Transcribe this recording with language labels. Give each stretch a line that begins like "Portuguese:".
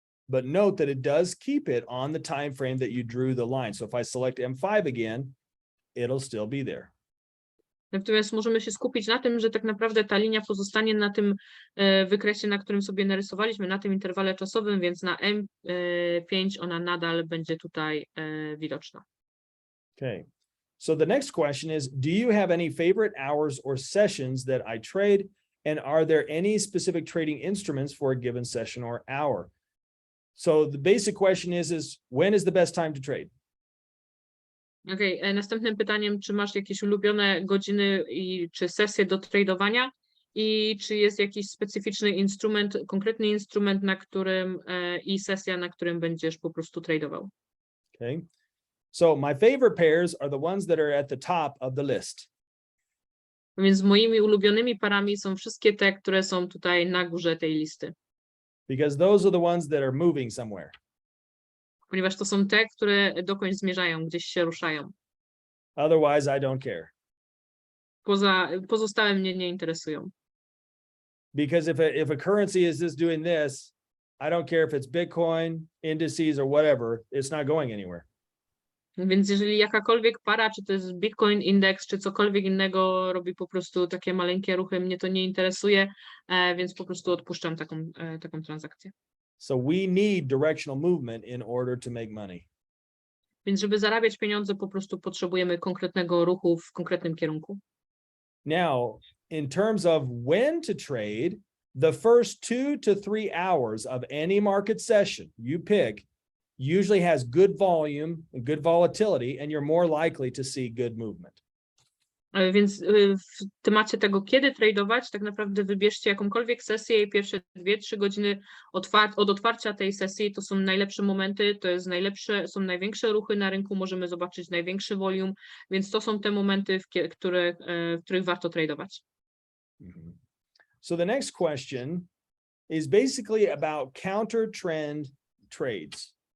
English: But note that it does keep it on the time frame that you drew the line. So if I select M5 again, it'll still be there.
Polish: Natomiast możemy się skupić na tym, że tak naprawdę ta linia pozostanie na tym wykresie, na którym sobie narysowaliśmy, na tym interwale czasowym, więc na M5 ona nadal będzie tutaj widoczna.
English: Okay. So the next question is, do you have any favorite hours or sessions that I trade? And are there any specific trading instruments for a given session or hour? So the basic question is when is the best time to trade? Okay.
Polish: Następnym pytaniem, czy masz jakieś ulubione godziny czy sesje do tradowania i czy jest jakiś specyficzny instrument, konkretny instrument, na którym i sesja, na którym będziesz po prostu tradował?
English: Okay. So my favorite pairs are the ones that are at the top of the list.
Polish: Więc moimi ulubionymi parami są wszystkie te, które są tutaj na górze tej listy.
English: Because those are the ones that are moving somewhere.
Polish: Ponieważ to są te, które dokądś zmierzają, gdzieś się ruszają.
English: Otherwise, I don't care.
Polish: Pozostałe mnie nie interesują.
English: Because if a currency is just doing this, I don't care if it's Bitcoin, indices, or whatever, it's not going anywhere.
Polish: Więc jeżeli jakakolwiek para, czy to jest Bitcoin Index, czy cokolwiek innego robi po prostu takie maleńkie ruchy, mnie to nie interesuje, więc po prostu odpuszczam taką transakcję.
English: So we need directional movement in order to make money.
Polish: Więc żeby zarabiać pieniądze, po prostu potrzebujemy konkretnego ruchu w konkretnym kierunku.
English: Now, in terms of when to trade, the first 2 to 3 hours of any market session you pick, usually has good volume and good volatility, and you're more likely to see good movement.
Polish: Więc w temacie tego, kiedy tradować, tak naprawdę wybierzcie jakąkolwiek sesję i pierwsze 2-3 godziny od otwarcia tej sesji to są najlepsze momenty, to jest są największe ruchy na rynku, możemy zobaczyć największy volume, więc to są te momenty, w których warto tradować.
English: So the next question is basically about counter trend trades.